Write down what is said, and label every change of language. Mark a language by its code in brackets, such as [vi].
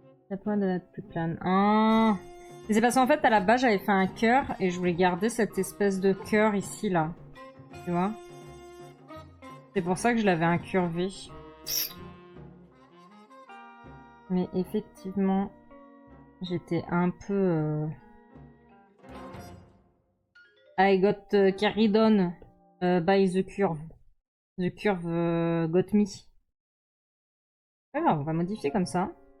[fr] La pointe de être plus plane. Ah. Mais c'est parce qu'en fait à la base j'avais fait un cœur et je voulais garder cette espèce de cœur ici là. Tu vois? C'est pour ça que je l'avais incurvé. Mais effectivement, j'étais un peu... [en] I got carried on by the curve. The curve got me. [fr] Alors, on va modifier comme ça.